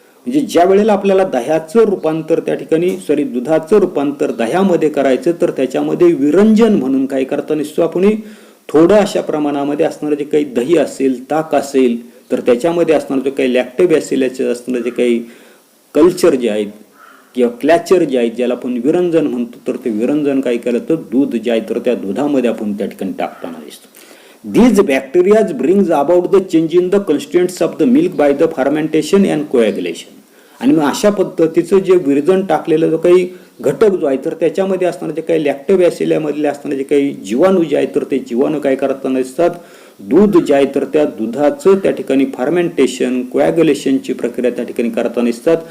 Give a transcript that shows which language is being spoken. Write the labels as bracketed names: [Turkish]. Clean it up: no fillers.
[Marathi] म्हणजे ज्या वेळेला आपल्याला दह्याचं रूपांतर त्या ठिकाणी दुधाचं रूपांतर दह्यामध्ये करायचं तर त्याच्यामध्ये विरंजन म्हणून काय करताना दिसतो आपण थोडं अशा प्रमाणामध्ये असणारं जे काही दही असेल, ताक असेल तर त्याच्यामध्ये असणारं जे काही लॅक्टोबॅसिलसचे असणारं जे काही कल्चर जे आहेत किंवा क्लॅचर जे आहेत ज्याला आपण विरंजन म्हणतो तर ते विरंजन काय केलं तर दूध जे आहे तर त्या दुधामध्ये आपण त्या ठिकाणी टाकताना दिसतो. [English] These bacteria brings about the change in the constituents of the milk by the fermentation and coagulation. [Marathi] आणि मग अशा पद्धतीचं जे विरजन टाकलेलं जो काही घटक जो आहे तर त्याच्यामध्ये असणारे जे काही लॅक्टोबॅसिलियामधले असणारे जे काही जीवाणू जे आहेत तर ते जीवाणू काय करताना दिसतात दूध जे आहे तर त्या दुधाचं त्या ठिकाणी फर्मेंटेशन कोॲग्युलेशनची प्रक्रिया त्या ठिकाणी करताना दिसतात.